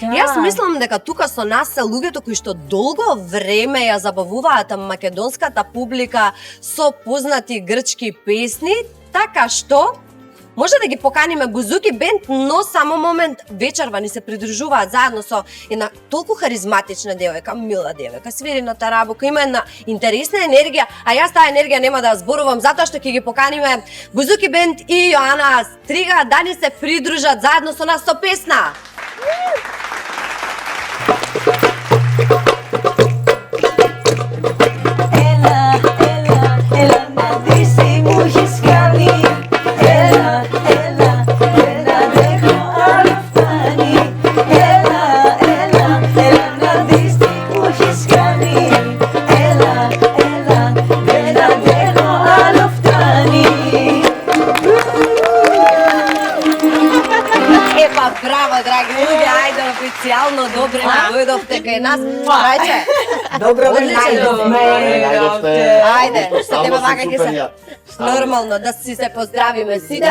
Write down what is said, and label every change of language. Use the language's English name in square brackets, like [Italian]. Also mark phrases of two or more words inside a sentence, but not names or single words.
[Macedonian] Јас мислам дека тука со нас се луѓето кои што долго време ја забавуваат македонската публика со познати грчки песни, така што може да ги поканиме Бузуки бенд, но само момент вечерва ни се придружуваат заедно со една толку харизматична девојка, мила девојка, свири на тарабука, има една интересна енергија, а јас таа енергија нема да ја зборувам затоа што ќе ги поканиме Бузуки бенд и Јоана Стрига да ни се придружат заедно со нас со песна. [Greek] Έλα να δεις τι μου έχεις κάνει. Έλα δεν έχω άλλο φτάνει. Έλα να δεις τι μου έχεις κάνει. Έλα δεν αντέχω άλλο φτάνει. [Macedonian] Епа, браво, драги луѓе, ајде официјално добре дојдовте кај нас. Трајче. Добро ве најдовме. Ајде, што тебе вака ќе се нормално да си се поздравиме сите.